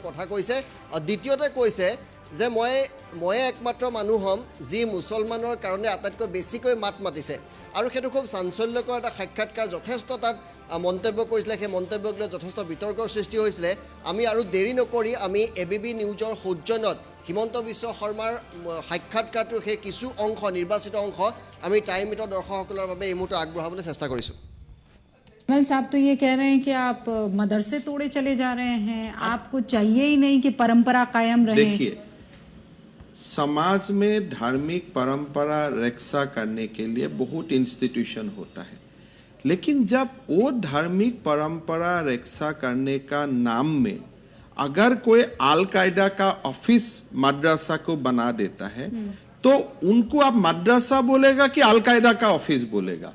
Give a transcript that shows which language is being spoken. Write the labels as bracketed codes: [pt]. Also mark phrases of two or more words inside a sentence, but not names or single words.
[as] কথা কৈছে আৰু দ্বিতীয়তে কৈছে যে মই একমাত্ৰ মানুহ হ'ম যি মুছলমানৰ কাৰণে আটাইতকৈ বেছিকৈ মাত মাতিছে আৰু সেইটো খুব চাঞ্চল্যকৰ এটা সাক্ষাৎকাৰ যথেষ্ট তাত মন্তব্য কৰিছিলে সেই মন্তব্যক লৈ যথেষ্ট বিতৰ্কৰ সৃষ্টি হৈছিলে আমি আৰু দেৰি নকৰি আমি এবিবি নিউজৰ সৌজন্যত হিমন্ত বিশ্ব শৰ্মাৰ সাক্ষাৎকাৰটোৰ সেই কিছু অংশ নিৰ্বাচিত অংশ আমি টাইম মিটৰ দৰ্শকসকলৰ বাবে এই মুহূৰ্তত আগবঢ়াবলৈ চেষ্টা কৰিছোঁ [hi] कमल साहब तो ये कह रहे हैं कि आप मदरसे तोड़े चले जा रहे हैं, आपको चाहिए ही नहीं कि परंपरा कायम रहे। देखिए, समाज में धार्मिक परंपरा रक्षा करने के लिए बहुत इंस्टीट्यूशन होता है, लेकिन जब वो धार्मिक परंपरा रक्षा करने का नाम में अगर कोई अल कायदा का ऑफिस मदरसा को बना देता है तो उनको आप मदरसा बोलेगा कि अल कायदा का ऑफिस बोलेगा?